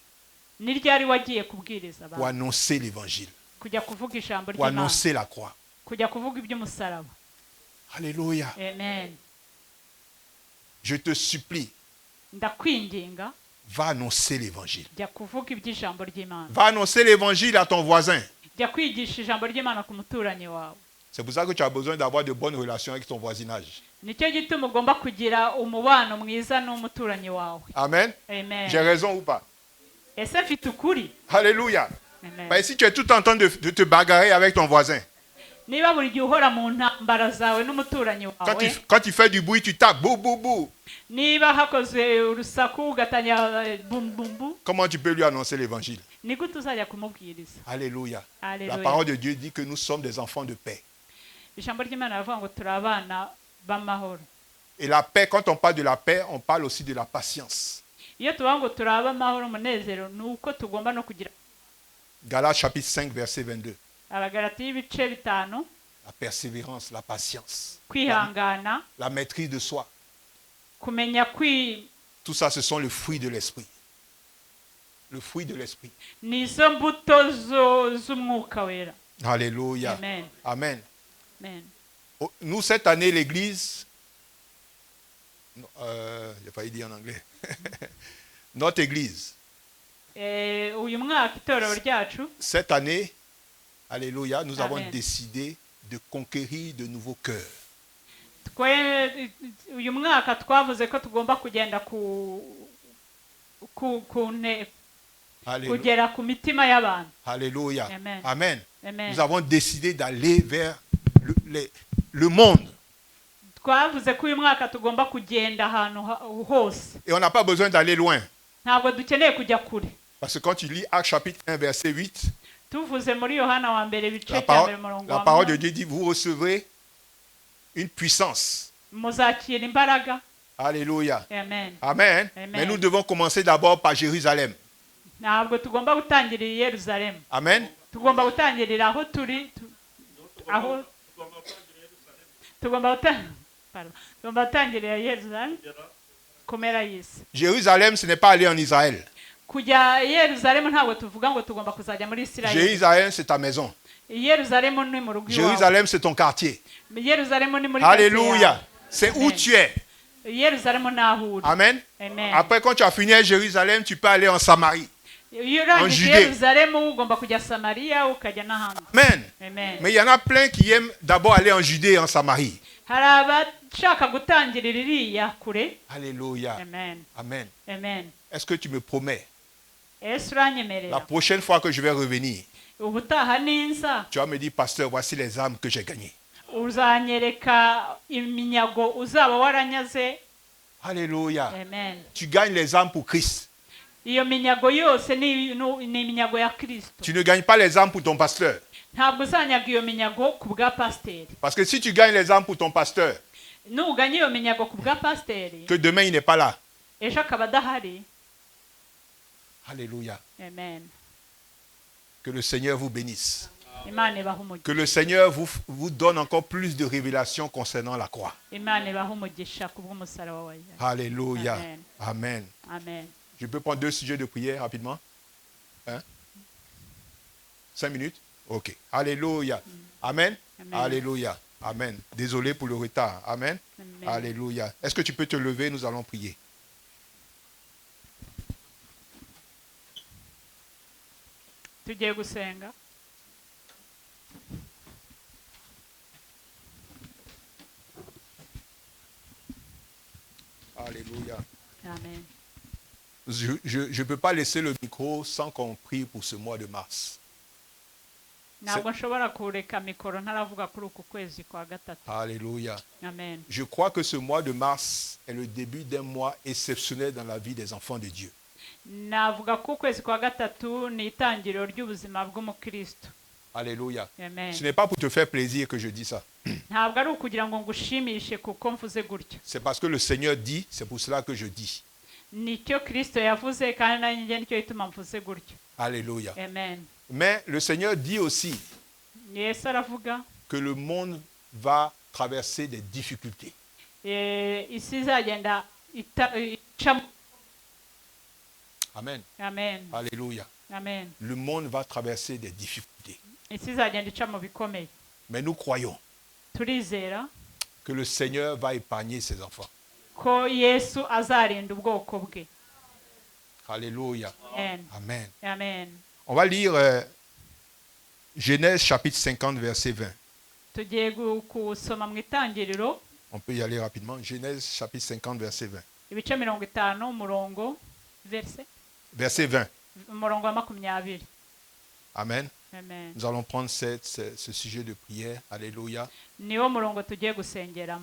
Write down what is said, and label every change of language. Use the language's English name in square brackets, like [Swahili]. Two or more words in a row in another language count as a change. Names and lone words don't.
[Kinyarwanda] ni ryari wagiye kubwiriza pour abantu, [French] annoncer l'évangile, [Kinyarwanda] kujya kuvuga ijambo pour ry'Imana, [French] annoncer la croix. [Kinyarwanda] kujya kuvuga iby'umusaraba. Alléluia. Amen. [French] Je te supplie, [Kinyarwanda] ndakwinginga [French] va annoncer l'évangile. [Kinyarwanda] jya kuvuga iby'ijambo ry'Imana, [French] Va annoncer l'évangile à ton voisin. [Kinyarwanda] jya kwigisha ijambo ry'Imana ku muturanyi wawe. [French] C'est pour ça que tu as besoin d'avoir de bonnes relations avec ton voisinage. [Kinyarwanda] nicyo gituma ugomba kugira umubano mwiza n'umuturanyi wawe. Amen. Amen. [French] J'ai raison ou pas? [Kinyarwanda] ese mfite ukuri? Alléluia. Amen. [French] Mais si tu es tout en train de te bagarrer avec ton voisin, [Kinyarwanda] niba buri gihe uhora mu ntambara zawe n'umuturanyi wawe, [French] quand il fait du bruit, tu tapes, bou, bou, bou. [Kinyarwanda] niba hakoze urusaku ugatangira bumbumbu, [French] Comment tu peux lui annoncer l'évangile? [Kinyarwanda] ni gute uzajya kumubwiriza? Alléluia. La Alléluia. [French] parole de Dieu dit que nous sommes des enfants de paix. [Kinyarwanda] ijambo ry'Imana rivuga ngo turi abana b'amahoro. [French] Et la paix, quand on parle de la paix, on parle aussi de la patience. [Kinyarwanda] iyo tuvuga ngo turi ab'amahoro, umunezero, ni uko tugomba no kugira. [French] Galates chapitre 5, verset 22. [Kinyarwanda] abagalati y'ibice 5, [French] La persévérance, la patience, [Kinyarwanda] kwihangana, [French] la maîtrise de soi. [Kinyarwanda] kumenya [French] Tout ça, ce sont le fruit de l'esprit. Le fruit de l'esprit. [Kinyarwanda] ni izo mbuto z'umwuka wera. Alléluia. Amen. Amen. Amen. [French] Oh, nous, cette année, l'Église, j'ai failli dire en anglais, notre Église, [Kinyarwanda] Uyu mwaka itorero ryacu [French] cette année, Alléluia, nous avons Amen. décidé de conquérir de nouveaux cœurs. [Kinyarwanda] uyu mwaka twavuze ko tugomba kugenda Alléluia. kugera ku mitima y'abantu. Alléluia. Amen. Amen. Amen. [French] Nous avons décidé d'aller vers le monde. [Kinyarwanda] Twavuze ko uyu mwaka tugomba kugenda ahantu hose, [French] Et on n'a pas besoin d'aller loin. [Kinyarwanda] ntabwo dukeneye kujya kure. [French] Parce que quand tu lis Actes chapitre 1, verset 8, [Kinyarwanda] Tuvuze muri Yohana wa mbere ibice la cya parole, mbere umurongo la wa [French] parole de [Kinyarwanda] munani, [French] Dieu dit, vous recevrez une puissance. [Kinyarwanda] muzakira imbaraga. Alléluia. Amen. Amen. Amen. [French] Mais nous devons commencer d'abord par Jérusalem. [Kinyarwanda] Ntabwo tugomba gutangirira i Yerusalemu, Amen. tugomba gutangirira aho turi aho tugomba gutangirira i Yerusalemu kumera y'isi. [French] Jérusalem, ce n'est pas aller en Israël. [Kinyarwanda] Kujya i Yerusalemu ntabwo tuvuga ngo tugomba kuzajya muri Isirayeli. [French] Jérusalem, c'est ta maison. [Kinyarwanda] I Yerusalemu ni mu rugo iwawe. [French] Jérusalem, c'est ton quartier. [Kinyarwanda] Yerusalemu ni muri [French] Alléluia. C'est où Amen. tu es. [Kinyarwanda] Yerusalemu ni aho uri. Amen. Amen. [French] Après, quand tu as fini à Jérusalem, tu peux aller en Samarie. [Kinyarwanda] Iyo en urangije Judée. Yerusalemu ugomba kujya Samariya ukajya n'ahandi. Amen. Amen. [French] Mais il y en a plein qui aiment d'abord aller en Judée et en Samarie. [Kinyarwanda] Hari abashaka gutangirira iriya kure. Alléluia. Amen. Amen. Amen. [French] Est-ce que tu me promets, [Kinyarwanda] Yesu la uranyemerera [French] prochaine fois que je vais revenir, [Kinyarwanda] ubutaha ninza [French] tu vas me dire, pasteur, voici les âmes que j'ai gagnées. [Kinyarwanda] uzanyereka iminyago uzaba waranyaze. Alléluia. Amen. [French] Tu gagnes les âmes pour Christ. [Kinyarwanda] Iyo minyago yose ni iminyago ya Kristo. [French] Tu ne gagnes pas les âmes pour ton pasteur. [Kinyarwanda] Ntabwo uzanyaga iyo minyago ku bwa pasiteri. [French] Parce que si tu gagnes les âmes pour ton pasteur, [Kinyarwanda] Nuganye iyo minyago ku bwa pasiteri, [French] que demain il n'est pas là. [Kinyarwanda] ejo akaba adahari. Alléluia. Amen. [French] Que le Seigneur vous bénisse. [Kinyarwanda] Imana ibaha umugisha. [French] Que le Seigneur vous donne encore plus de révélations concernant la croix. [Kinyarwanda] Imana ibaha umugisha ku bw'umusaraba wa Yesu. Alléluia. Amen. Amen. Amen. [French] Je peux prendre 2 sujets de prière rapidement. 5 minutes? Ok. Alléluia. Amen. Amen. Alléluia. Amen. Désolé pour le retard. Amen. Amen. Alléluia. Est-ce que tu peux te lever? Nous allons prier. [Kinyarwanda] Tugiye gusenga. Alléluia. Amen. [French] Je ne peux pas laisser le micro sans qu'on prie pour ce mois de mars. [Kinyarwanda] Ntabwo nshobora kureka mikoro ntaravuga kuri uku kwezi kwa gatatu. Alléluia. Amen. [French] Je crois que ce mois de mars est le début d'un mois exceptionnel dans la vie des enfants de Dieu. [Kinyarwanda] Navuga ko ukwezi kwa gatatu ni itangiriro ry'ubuzima bw'umukristo. Alléluia. Amen. [French] Ce n'est pas pour te faire plaisir que je dis ça. [Kinyarwanda] Ntabwo ari ukugira ngo ngushimishe kuko mvuze gutyo. [French] C'est parce que le Seigneur dit, c'est pour cela que je dis. [Kinyarwanda] Nicyo Kristo yavuze kandi nanjye nicyo gituma mvuze gutyo. Alléluia. Amen. [French] Mais le Seigneur dit aussi [Kinyarwanda] Yesu aravuga [French] que le monde va traverser des difficultés. [Kinyarwanda] isi izagenda icamo. Amen. Amen. Alléluia. Amen. [French] Le monde va traverser des difficultés. [Kinyarwanda] Isi izagenda icamo bikomeye. [French] Mais nous croyons [Kinyarwanda] Turizera [French] que le Seigneur va épargner ses enfants. [Kinyarwanda] ko Yesu azarinda ubwoko bwe. Alléluia. Amen. Amen. Amen. [French] On va lire Genèse chapitre 50, verset 20. [Kinyarwanda] Tugiye kusoma mu itangiriro [French] On peut y aller rapidement. Genèse chapitre 50, verset 20. [Kinyarwanda] ibice 50 umurongo [French] Verset 20. [Kinyarwanda] umurongo wa 20. Amen. Amen. [French] Nous allons prendre ce sujet de prière. Alléluia. [Kinyarwanda] Niwo murongo tugiye gusengeramo.